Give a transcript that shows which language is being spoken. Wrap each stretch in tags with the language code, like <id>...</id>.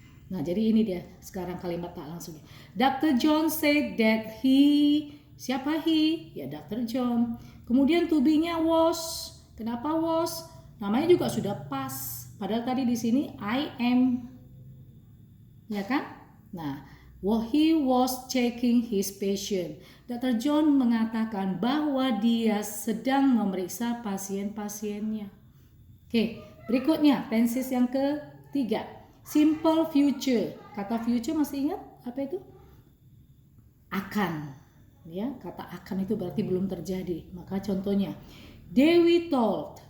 <id>Nah, jadi ini dia sekarang kalimat tak langsungnya.</id> <en>Dr. John said that he.</en> <id>Siapa he? Ya,</id> <en>Dr. John.</en> <id>Kemudian to be-nya was. Kenapa was? Namanya juga sudah past. Padahal tadi di sini</id> <en>I am.</en> <id>Ya kan? Nah,</id> <en>he was checking his patient. Dr.</en> <id>John mengatakan bahwa dia sedang memeriksa pasien-pasiennya. Oke, berikutnya tenses yang ketiga. Simple future. Kata future masih ingat apa itu? Akan. Ya, kata akan itu berarti belum terjadi. Maka contohnya, Dewi told.</id>